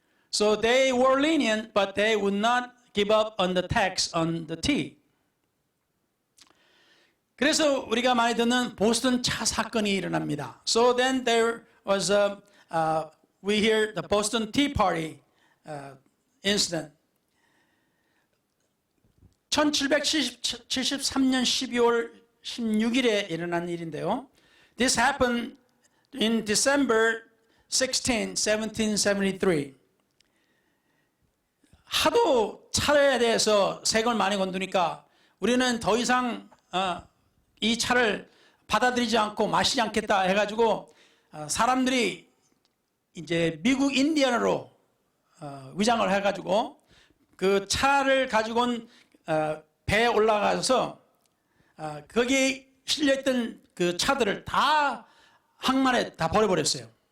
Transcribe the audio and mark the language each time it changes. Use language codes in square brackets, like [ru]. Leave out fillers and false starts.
[en] So they were lenient, but they would not give up on the tax on the tea. [ko] 그래서 우리가 많이 듣는 보스턴 차 사건이 일어납니다. [en] So then there was we hear the Boston Tea Party incident. [ko] 1773년 12월 16일에 일어난 일인데요. [en] This happened in December 16, 1773. [ko] 하도 차에 대해서 세금을 많이 건두니까 우리는 더 이상 이 차를 받아들이지 않고 마시지 않겠다 해가지고 사람들이 이제 미국 인디언으로 위장을 해가지고 그 차를 가지고 온 배에 올라가서 거기 실려있던 그 차들을 다 항만에 다 버려버렸어요.